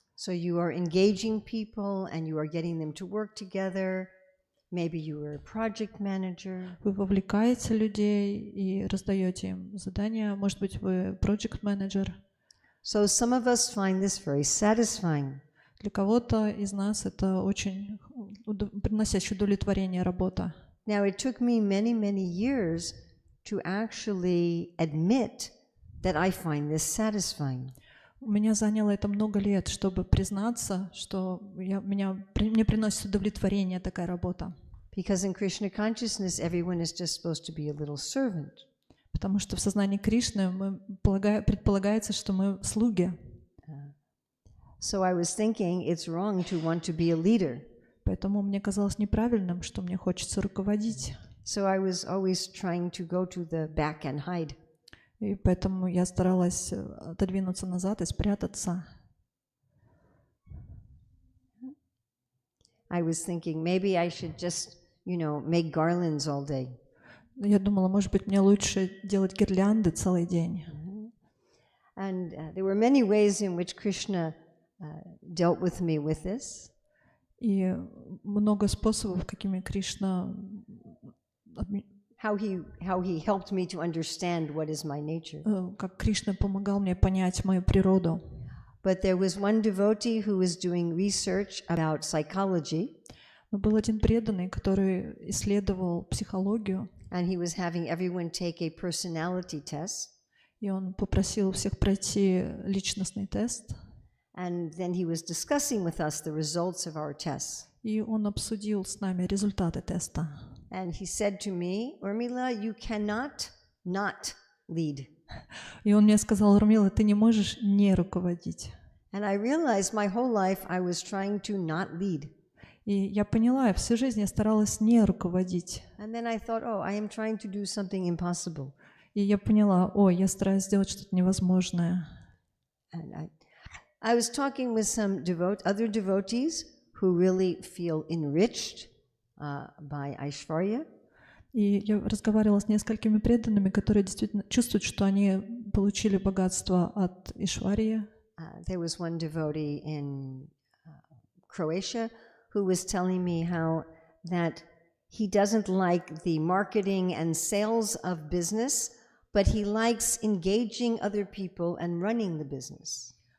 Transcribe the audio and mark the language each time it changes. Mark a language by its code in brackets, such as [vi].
[en] So you are engaging people and you are getting them to work together. Maybe you are a project manager. [ru] Вы вовлекаете людей и раздаете им задания. Может быть, вы project manager. [en] So some of us find this very satisfying. [ru] Для кого-то из нас это очень приносящая удовлетворение работа. [en] Now it took me many years to actually admit that I find this satisfying. [ru] У меня заняло это много лет, чтобы признаться, что мне приносит удовлетворение такая работа. [en] Because in Krishna consciousness, everyone is just supposed to be a little servant. [ru] Потому что в сознании Кришны предполагается, что мы слуги. [en] So I was thinking it's wrong to want to be a leader. [ru] Поэтому мне казалось неправильным, что мне хочется руководить. [en] So I was always trying to go to the back and hide. [ru] И поэтому я старалась отодвинуться назад и спрятаться. [en] I was thinking maybe I should just, make garlands all day. [ru] Я думала, может быть, мне лучше делать гирлянды целый день. [en] And there were many ways in which Krishna dealt with me with this. [ru] И много способов, какими Кришна [en] How he helped me to understand what is my nature. [ru] как Кришна помогал мне понять мою природу. [en] But there was one devotee who was doing research about psychology. [ru] Но был один преданный, который исследовал психологию. [en] And he was having everyone take a personality test. [ru] И он попросил всех пройти личностный тест. [en] And then he was discussing with us the results of our tests. [ru] И он обсудил с нами результаты теста. [en] And he said to me, Urmila, you cannot not lead. [ru] И он мне сказал: Урмила, ты не можешь не руководить. [en] And I realized my whole life I was trying to not lead. [ru] И я поняла, я всю жизнь я старалась не руководить. [en] And then I thought, oh, I am trying to do something impossible. [ru] И я поняла, я стараюсь сделать что-то невозможное. [en] And I was talking with some other devotees who really feel enriched by Aishwarya. [ru] И я разговаривала с несколькими преданными, которые действительно чувствуют, что они получили богатство от Ишварии. [en] There was one devotee in Croatia who was telling me how that he doesn't like the marketing and sales of business, but he likes engaging other people and running the business.